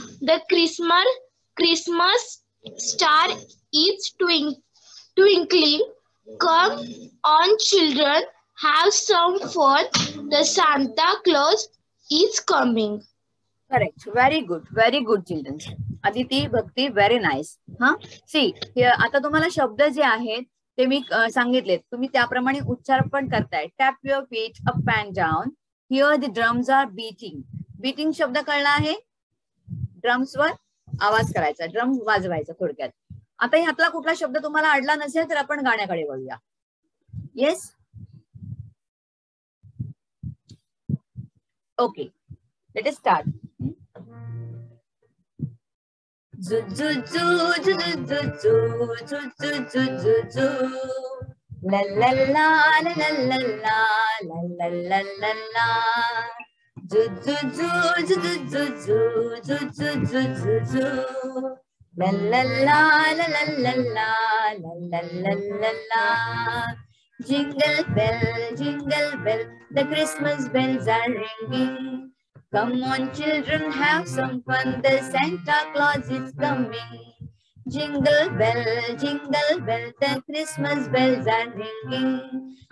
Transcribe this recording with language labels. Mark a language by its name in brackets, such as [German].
[English] The Christmas star is twinkling. Come on, children, have some fun. The Santa Claus is coming. Correct. Very good children. [Marathi] Aditi, Bhakti, very nice. हा, C आता तुम्हाला शब्द जे आहेत ते मी सांगितलेत, तुम्ही त्याप्रमाणे उच्चार पण करताय. [English] Tap your feet up and down. Hear the drums are beating. [Marathi] Beating शब्द कळला आहे. ड्रम्सवर आवाज करायचा, ड्रम वाजवायचा थोडक्यात. आता ह्यातला कुठला शब्द तुम्हाला अडला नसेल तर आपण गाण्याकडे वळूया. [English] Yes, okay, let us start. Zoo zoo zoo zoo zoo zoo zoo zoo zoo zoo zoo. La la la la la la la la la la la la. Zoo zoo zoo zoo zoo zoo zoo zoo zoo zoo zoo. La la la la la la la la la la la. Jingle bell, the Christmas bells are ringing. Come on, children, have some fun. The Santa Claus is coming. Jingle bell, the Christmas bells are ringing.